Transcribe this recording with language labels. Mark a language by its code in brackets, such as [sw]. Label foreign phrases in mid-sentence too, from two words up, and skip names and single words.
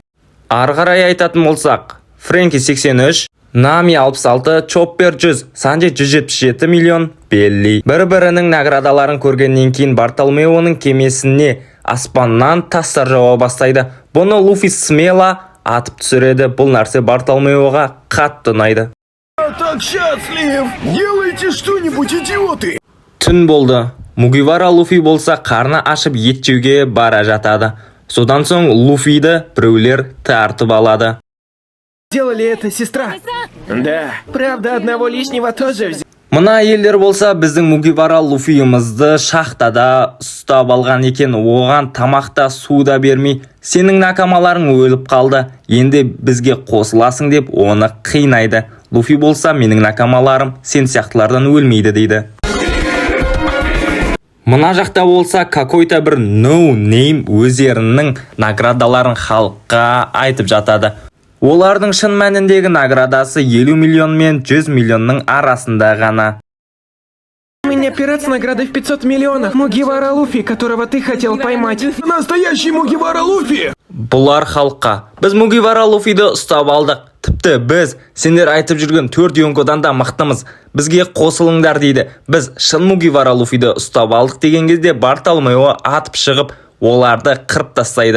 [kk] Арғарай айтатын болсақ, Фрэнки 83, Нами 66, Чоппер 100, Санджи 177 миллион белли. Бір-бірінің наградаларын көргеннен кейін Бартолмеоның кемесіне аспаннан тастар жауа бастайды. Бұны Луфи смело атып түсіреді. Бұл нәрсе Бартолмеоға қатты ұнайды. [ru] Я так счастлив! Делайте что-нибудь, идиоты! [kk] Түн болды. Мугивара Луфи болса қарны ашып ет жеуге бара жатады. Содан соң Луфиді біреулер тартып алады. [ru] Делали это, сестра? Да. Правда, одного лишнего тоже взял. [kk] Мына әйелдер болса біздің Мугивара Луфиімізді шахтада ұстап алған екен. Оған тамақта суда бермей, сенің накамаларың өліп қалды. Енді бізге қосыласың деп оны қинайды. Луфи болса менің накамаларым сен сияқтылардан өлмейді дейді. Мына жақта болса какой-то бір [en] no name [kk] өздерінің наградаларын халыққа айтып жатады. Олардың шын мәніндегі наградасы 50 миллион мен 100 миллионның арасында ғана. [ru] У меня пират с наградой в 500 миллионов. Мугивара Луфи, которого ты хотел поймать. Настоящий Мугивара Луфи! [kk] Бұлар халыққа. Біз Мугивара Луфиді ұстап алдық. Тіпті біз сендер айтып жүрген 4 Йонкодан да мықтымыз. Бізге қосылыңдар дейді. Біз шын Мугивара Луфиді ұстап алдық деген кезде Бартолмео атып шығып, оларды қырып тастайды.